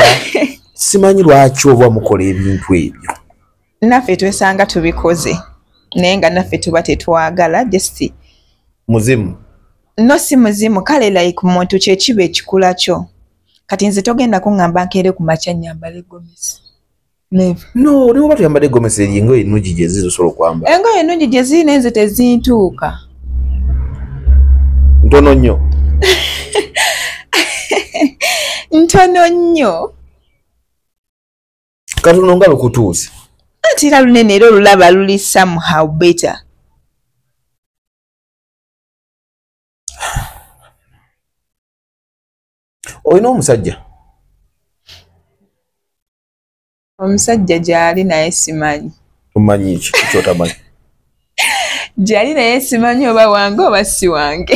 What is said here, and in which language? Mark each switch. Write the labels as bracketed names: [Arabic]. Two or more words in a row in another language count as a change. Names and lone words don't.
[Ganda] Simanyi lwaki oba mukola ebintu ebyo. Naffe twesanga tubikoze. Naye nga naffe tuba tetwagala just muzimu. No si muzimu kale like muntu kyekiba ekikula kyo. Kati nze togenda kuŋŋamba nkeere ku makya nyambale gomesi. [English] Never. No, [Ganda] niwo batuyambadde gomesi engoye ennungi gye zisobola okwambala. Engoye ennungi gye zirina enze tezintuuka. Ntono nnyo. Ntono nnyo. Katuno nga lukutuuse. Atira lunene era olulaba luli [English] somehow better. [Ganda] Oyina omusajja? Omusajja gyali naye simanyi. Omanyi ki kyotamanyi? Gyali naye simanyi oba wange oba si wange.